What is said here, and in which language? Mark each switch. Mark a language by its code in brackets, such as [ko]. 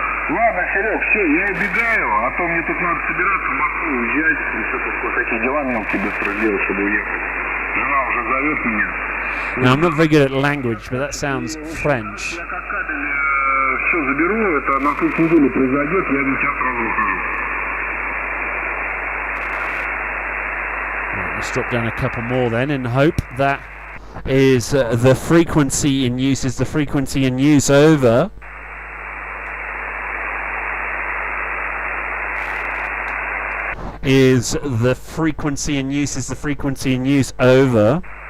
[ru] Ладно, Серег, все, я убегаю, а то мне тут надо собираться в Москву уезжать, еще тут кое-какие дела мелкие быстро сделать, чтобы уехать. Жена уже зовет меня. [en] Now, I'm not very good at language, but that sounds French. [ru] Я как кабель все заберу, это на следующей неделе произойдет, я на тебя сразу выхожу. [en] Right, let's drop down a couple more then in hope that is the frequency in use. Is the frequency in use over? Is the frequency in use? Is the frequency in use over?